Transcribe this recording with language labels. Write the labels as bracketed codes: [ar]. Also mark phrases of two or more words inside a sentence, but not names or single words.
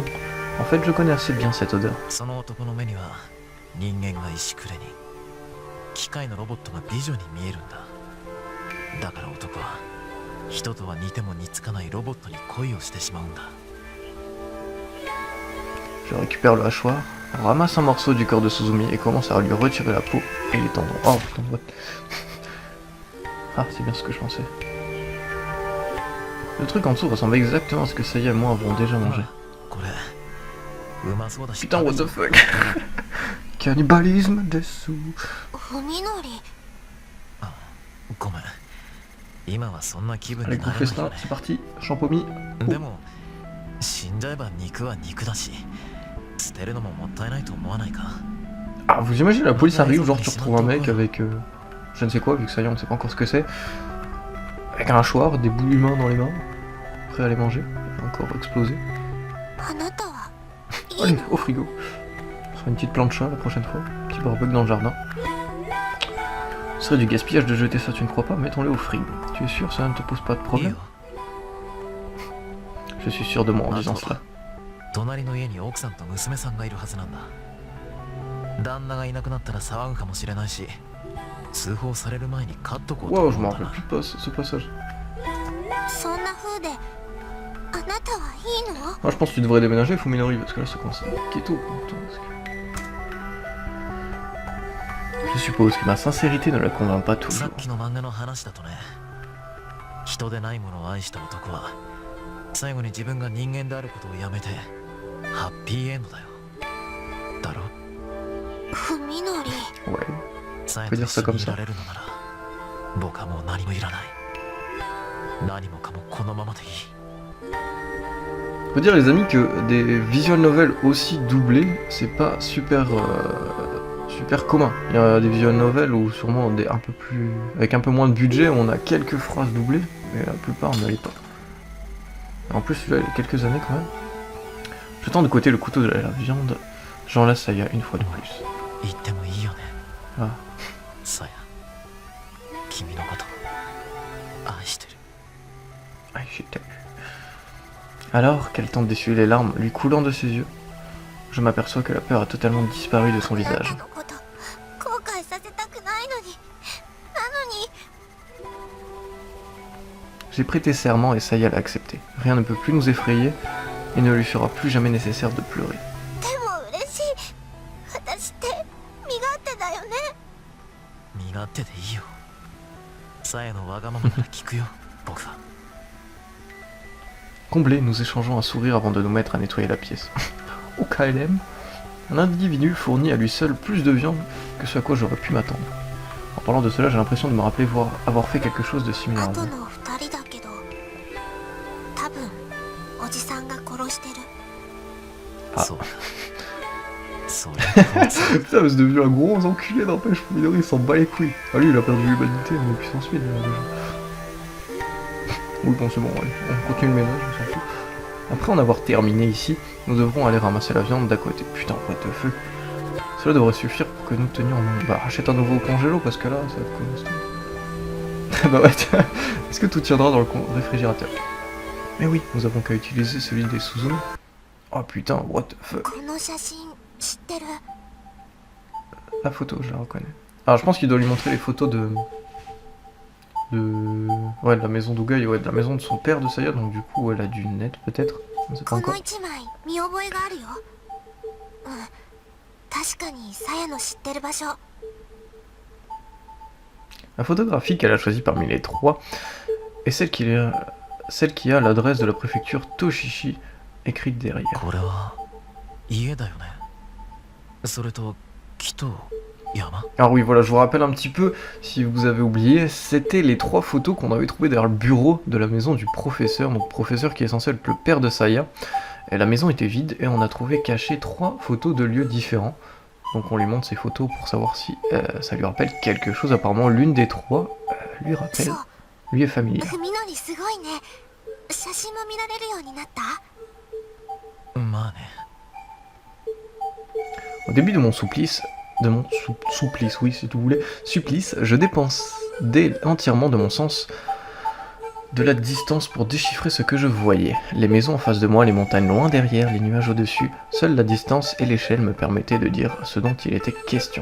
[fr] En fait, je connais assez bien cette odeur. Je récupère le hachoir, ramasse un morceau du corps de Suzumi et commence à lui retirer la peau et les tendons. Oh putain, what? Ah, c'est bien ce que je pensais. Le truc en dessous ressemble exactement à ce que Saya et moi avons déjà mangé. [ja] これうまそうだし [fr] Putain, [en] what the fuck. [fr] Cannibalisme desu. [ja] 文則ごめん今はそんな気分 [fr] Allez, [ja] に [fr] gros [ja] なれない [fr] festin, [ja] よね [fr] c'est parti. Champomy. [ja] でも死んじゃえば肉は肉だし捨てるのももったいないと思わないか [fr] Ah, vous imaginez, la police arrive, genre tu retrouves un mec avec je ne sais quoi, vu que ça y est, on ne sait pas encore ce que c'est. Avec un hachoir, des bouts humains dans les mains, prêt à les manger, et encore exploser. [ja] あなたはいい [fr] Allez, [ja] の [fr] au frigo. Ce sera une petite plancha la prochaine fois, un petit barbecue dans le jardin. Ce serait du gaspillage de jeter ça, tu ne crois pas? Mettons-les au frigo. Tu es sûr, ça ne te pose pas de [ja] いい [fr] problème? [ja] よ [fr] Je suis sûr de moi en disant cela. [ja] 隣の家に奥さんと娘さんがいるはずなんだ旦那がいなくなったら騒ぐかもしれないし通報される前に飼っとこうと [fr] Wow, je [ja] 思 [fr] m'en [ja] うんだ [fr] rappelle [ja] な [fr] plus de ce passage. [ja] そんな風であなたはいいの [fr] Moi je pense que tu devrais déménager Fuminori parce que là ça commence à piquer tôt. Je suppose que ma sincérité ne la convainc pas [ja] さ [fr] toujours. [ja] っきの漫画の話だとね人でないものを愛した男は最後に自分が人間であることをやめてハッピーエンドだよだろ文則 [fr] Ouais. [ja] さえ [fr] peut [ja] と [fr] dire [ja] 一 [fr] ça [ja] 緒 [fr] comme [ja] にい [fr] ça. [ja] られるのなら僕はもう何もいらない何もかもこのままでいい [fr] Faut dire les amis que des visual novels aussi doublés, c'est pas super super commun. Il y a des visual novels où sûrement des un peu plus avec un peu moins de budget, on a quelques phrases doublées, mais la plupart on n'allait pas. Et en plus celui-là il y a quelques années quand même. Je tends de côté le couteau de la viande, j'enlace Saya une fois de plus. [ja] 言ってもいいよねあさや君のこと愛してる [fr] Ah, j'étais. Alors qu'elle tente d'essuyer les larmes lui coulant de ses yeux, je m'aperçois que la peur a totalement disparu de son [ja] あな [fr] visage. [ja] たのこと後悔させたくないのになのに [fr] J'ai prêté serment et Saya l'a accepté. Rien ne peut plus nous effrayer et ne lui sera plus jamais nécessaire de pleurer. [ja] でも嬉しい私って身勝手だよね身勝手でいいよさやのわがままなら聞くよ僕は [fr] Comblés, nous échangeons un sourire avant de nous mettre à nettoyer la pièce. Au KLM, un individu fournit à lui seul plus de viande que ce à quoi j'aurais pu m'attendre. En parlant de cela, j'ai l'impression de me rappeler avoir fait quelque chose de similaire. [ja] 後の二人だけど多分おじさんが殺してる [fr] Ah. [ja] そうそれはこいつ [fr] Putain, mais c'est devenu un gros enculé, n'empêche, Fuminori, il s'en bat les couilles. Ah lui, il a perdu l'humanité, mais puissance 1000 déjà. Oui, bon, c'est bon, allez, on continue le ménage, on s'en fout. Après en avoir terminé ici, nous devrons aller ramasser la viande d'à côté. Putain, [en] what the fuck. [fr] Cela devrait suffire pour que nous tenions... Bah, achète un nouveau congélo, parce que là, ça va être costaud. Bah ouais, tiens, est-ce que tout tiendra dans le réfrigérateur? Mais oui, nous avons qu'à utiliser celui des Suzume. Oh putain, [en] what the fuck. [ja] この写真知ってる [fr] La photo, je la reconnais. Alors je pense qu'il doit lui montrer les photos de... Ouais, de la maison d'Ougueil, ouais, de la maison de son père de Saya, donc du coup elle a dû naître peut-être, on ne sait pas [ja] この [fr] encore. [ja] 一枚見覚えがあるようん確かにさやの知ってる場所 [fr] La photographie qu'elle a choisie parmi les trois est celle qui a l'adresse de la préfecture Toshishi écrite derrière. [ja] これは家だよねそれと木と山 [fr] Alors oui, voilà, je vous rappelle un petit peu, si vous avez oublié, c'était les trois photos qu'on avait trouvées derrière le bureau de la maison du professeur, donc professeur qui est censé être le père de Saya. Et la maison était vide et on a trouvé cachées trois photos de lieux différents. Donc on lui montre ces photos pour savoir si ça lui rappelle quelque chose. Apparemment l'une des trois lui rappelle, [ja] そう [fr] lui est familière. [ja] 文則すごいね写真も見られるようになったまあね [fr] Au début de mon supplice, oui si tu voulais, supplice, je dépensais entièrement de mon sens de la distance pour déchiffrer ce que je voyais. Les maisons en face de moi, les montagnes loin derrière, les nuages au-dessus, seule la distance et l'échelle me permettaient de dire ce dont il était question.